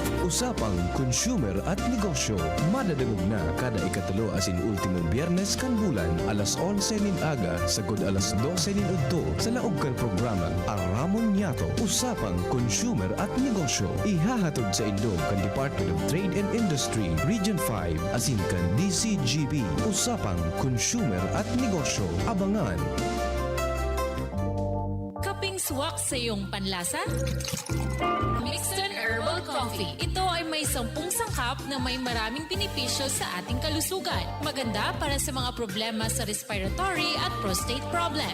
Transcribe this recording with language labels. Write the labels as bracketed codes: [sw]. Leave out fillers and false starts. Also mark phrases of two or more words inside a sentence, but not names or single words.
[bik] Usapang Consumer at Negosyo. Madadagog na kada ikatulo asin ultimong biyernes kan bulan alas 11 nin aga sagod alas 12 nin udto sa laog kan programang Aramon Niato. Usapang Consumer at Negosyo. Ihahatod sa Indo kan Department of Trade and Industry Region 5 asin kan DCGB. Usapang Consumer at Negosyo. Abangan. [tl] Kaping swak sa iyong panlasa? Mixton Herbal Coffee. Ito ay may 10 sangkap na may maraming benepisyo sa ating kalusugan. Maganda para sa mga problema sa respiratory at [en] prostate problem.